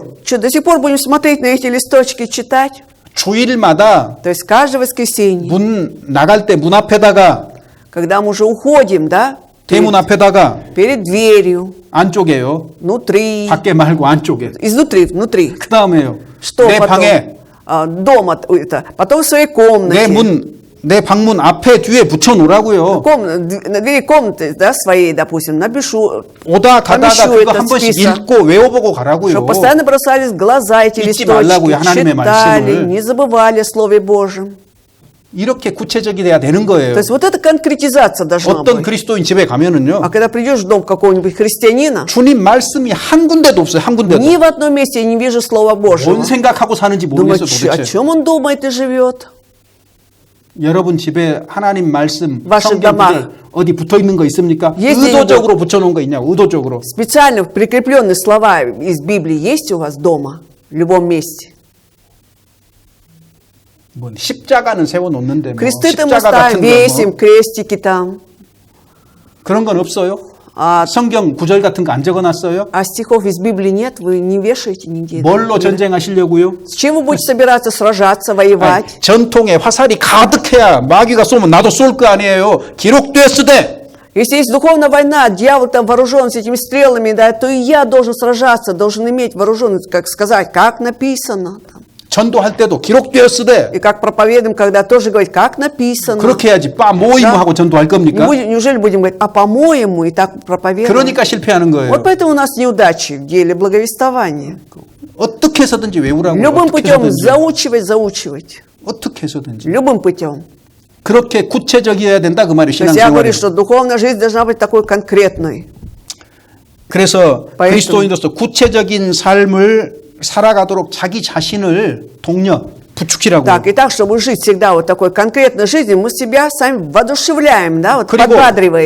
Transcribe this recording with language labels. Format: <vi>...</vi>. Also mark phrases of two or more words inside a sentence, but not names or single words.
<ru>Что, до сих пор будем смотреть на эти листочки, читать?</ru> <ko>주일마다</ko> <ru>То есть каждое воскресенье,</ru> <ko>문 나갈 때 문 앞에다가</ko> <ru>когда мы уже уходим, да,</ru> <ko>대문 앞에다가</ko> <ru>перед дверью,</ru> <ko>안쪽에요.</ko> <ru>внутри,</ru> <ko>밖에 말고 안쪽에.</ko> <ru>изнутри, внутри.</ru> <ko>그 다음에요.</ko> <ru>Что</ru> <ko>내</ko> <ru>потом?</ru> <ko>방에</ko> <ru>Дома, это, потом в своей комнате.</ru> <ko>내 방문 앞에 뒤에 붙여 놓으라고요.</ko> <ru>На двери комнаты, да, своей, допустим, напишу,</ru> <ko>오다 가다가</ko> <ru>помещу</ru> <ko>그거</ko> <ru>этот</ru> <ko>한 번씩</ko> <ru>список,</ru> <ko>읽고 외워보고 가라고요.</ko> <ru>чтобы постоянно бросались в глаза эти</ru> <ko>잊지</ko> <ru>листочки,</ru> <ko>말라고요, 하나님의</ko> <ru>читали,</ru> <ko>말씀을.</ko> <ru>не забывали о Слове Божьем.</ru> <ko>이렇게 구체적이 돼야 되는 거예요.</ko> <ru>То есть вот эта конкретизация должна</ru> <ko>어떤</ko> <ru>быть.</ru> <ko>그리스도인 집에 가면은요.</ko> <ru>А когда придешь в дом какого-нибудь христианина,</ru> <ko>주님 말씀이 한 군데도 없어요. 한 군데도.</ko> <ru>ни в одном месте я не вижу Слова Божьего.</ru> <ko>뭔 생각하고 사는지</ko> <ru>Думаю,</ru> <ko>모르겠어</ko> <ru>о</ru> <ko>도대체.</ko> <ru>чем он думает и живет?</ru> <ko>여러분 집에 하나님 말씀</ko> <ru>ваших</ru> <ko>성경들</ko> <ru>домах.</ru> <ko>어디 붙어 있는 거 있습니까?</ko> <ru>Есть</ru> <ko>의도적으로 붙여 놓은 거 있냐고. 의도적으로.</ko> <ru>Специально прикрепленные слова из Библии есть у вас дома? В любом месте?</ru> <ko>뭐 십자가는 세워 놓는데 뭐</ko> <ru>Кресты-то мы</ru> <ko>십자가</ko> <ru>ставим,</ru> <ko>같은 거</ko> <ru>весим,</ru> <ko>뭐</ko> <ru>крестики там.</ru> <ko>그런 건 없어요?</ko> <ru>А,</ru> <ko>성경 구절 같은 거 안 적어 놨어요?</ko> <ru>а стихов из Библии нет? Вы не вешаете нигде?</ru> <ko>뭘로 전쟁하시려고요?</ko> <ru>С чем вы будете собираться сражаться, воевать?</ru> <ko>아니, 전통에 화살이 가득해야 마귀가 쏘면 나도 쏠 거 아니에요. 기록되었으되</ko> <ru>Если есть духовная война, дьявол там вооружен с этими стрелами, да, то и я должен сражаться, должен иметь вооруженность, как сказать, как написано. Там.</ru> <ko>전도할 때도 기록되었으되</ko> <ru>И как проповедуем, когда тоже говорить, как написано.</ru> <ko>그렇게 해야지 빠 모임하고 전도할 겁니까?</ko> <ru>Неужели будем говорить, а по-моему, и так проповедуем?</ru> <ko>그러니까 실패하는 거예요.</ko> <ru>Вот поэтому у нас неудачи в деле благовествования.</ru> <ko>어떻게 해서든지 외우라고.</ko> <ru>Любым</ru> <ko>어떻게</ko> <ru>путем</ru> <ko>해서든지.</ko> <ru>заучивать.</ru> <ko>어떻게 해서든지.</ko> <ru>Любым путем.</ru> <ko>그렇게 구체적이어야 된다 그 말이</ko> <ru>То есть я говорю,</ru> <ko>신앙생활이에요.</ko> <ru>что духовная жизнь должна быть такой конкретной.</ru> <ko>그래서</ko> <ru>поэтому-</ru> <ko>그리스도인으로서 구체적인 삶을 살아가도록 자기 자신을 독려, 부축시라고.</ko> <ru>Так, и так, чтобы жить всегда вот такой конкретной жизнью, мы себя сами воодушевляем, да, вот подбадриваем.</ru>